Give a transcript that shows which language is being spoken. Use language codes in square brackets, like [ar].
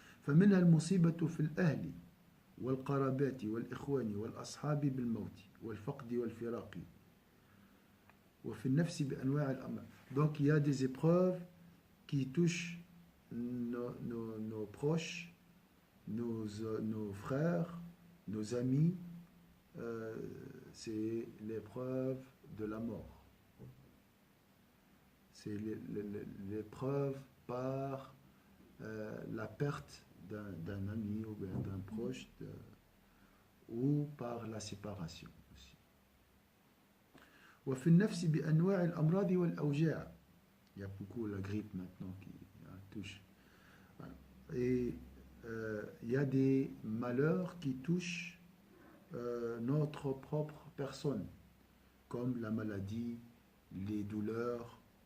[ar] فمنها المصيبة في الأهل والقرابات والإخوان والأصحاب بالموت والفقد والفراق وفي النفس بأنواع الأمر. [fr] Donc il y a des épreuves qui touchent nos proches, nos frères, nos amis. C'est l'épreuve de la mort. C'est l'épreuve par la perte d'un ami ou d'un proche ou par la séparation aussi. [ar] وفي النفس بأنواع الأمراض والأوجاع. [fr] Il y a beaucoup la grippe maintenant qui touche. Et il y a des malheurs qui touchent notre propre personne, comme la maladie, les douleurs.